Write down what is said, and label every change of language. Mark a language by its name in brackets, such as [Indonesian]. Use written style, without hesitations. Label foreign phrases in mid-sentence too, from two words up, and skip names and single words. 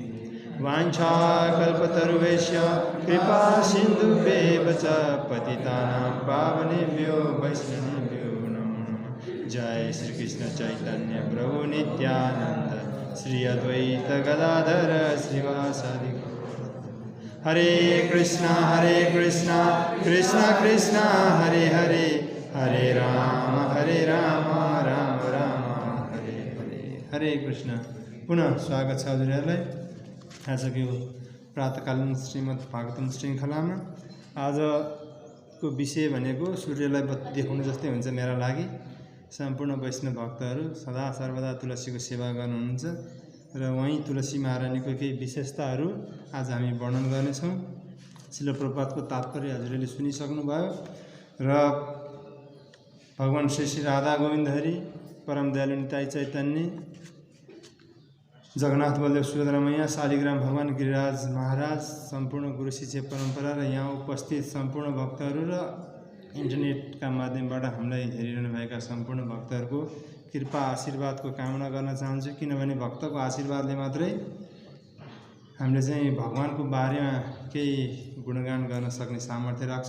[Sanskrit] वाञ्छाकल्पतरुभ्यश्च कृपा सिन्धुभ्येव च पतितानां पावनेभ्यो वैष्णवेभ्यो नमो नमः। जय श्री कृष्ण चैतन्य प्रभु नित्यानंद श्री अद्वैत गदाधर श्रीवासादि। हरे कृष्णा कृष्ण कृष्ण हरे हरे, हरे राम राम राम हरे हरे। हरे कृष्ण। [Nepali] पुनः स्वागत छ हजुरहरूलाई आजको प्रातःकालीन श्रीमद् भागवतम श्रृङ्खलामा। आजको विषय भनेको सूर्यलाई बत्ती देखाउनु जस्तै हुन्छ मेरा लागि। सम्पूर्ण वैष्णव भक्तहरू सदा सर्वदा तुलसीको सेवा गर्नुहुन्छ र वहीं तुलसी महारानीको केही विशेषताहरू आज हामी वर्णन गर्नेछौँ। श्रील प्रभुपादको तात्पर्य हजुरले सुनिसक्नुभयो र भगवान श्री श्री राधा गोविन्द हरि, परम दयालु निताई चैतन्य, जगन्नाथ बलदेव सुभद्रा मैया, शालिग्राम भगवान, गिरिराज महाराज, सम्पूर्ण गुरु शिष्य परम्परा र यहाँ उपस्थित सम्पूर्ण भक्तहरू र इन्टरनेटका माध्यमबाट हामीलाई हेरिरहनु भएका सम्पूर्ण भक्तहरूको कृपा आशीर्वादको कामना गर्न चाहन्छु। किनभने भक्तको आशीर्वादले मात्रै हामीले चाहिँ भगवानको बारेमा केही गुणगान गर्न सक्ने सामर्थ्य राख्छौँ।